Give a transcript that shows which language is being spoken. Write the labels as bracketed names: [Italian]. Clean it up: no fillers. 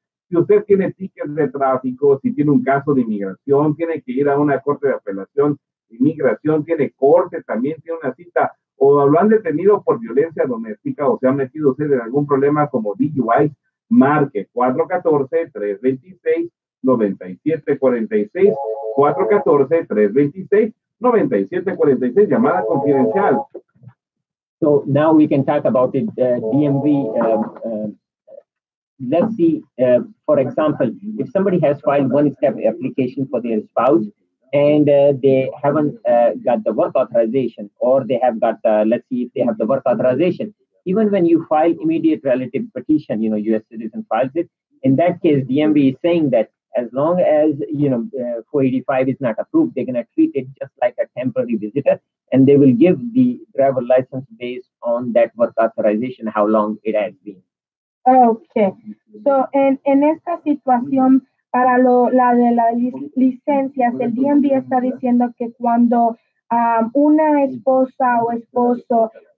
[Spanish] Si usted tiene tickets de tráfico, si tiene un caso de inmigración, tiene que ir a una corte de apelación de inmigración, tiene corte, también tiene una cita, o lo han detenido por violencia doméstica o se ha metido usted en algún problema como DUI, marque 414-326-9746, 414-326-9746, llamada confidencial. [English] So now we can talk about it, DMV. Let's see, for example, if somebody has filed one-step application for their spouse and they haven't got the work authorization, or they have got, let's see if they have the work authorization. Even when you file immediate relative petition, U.S. citizen files it. In that case, DMV is saying that as long as, 485 is not approved, they're going to treat it just like a temporary visitor, and they will give the driver license based on that work authorization, how long it has been. Okay. [Spanish] So, en esta situación, para la de las licencias, el DMV está diciendo que cuando una esposa o esposo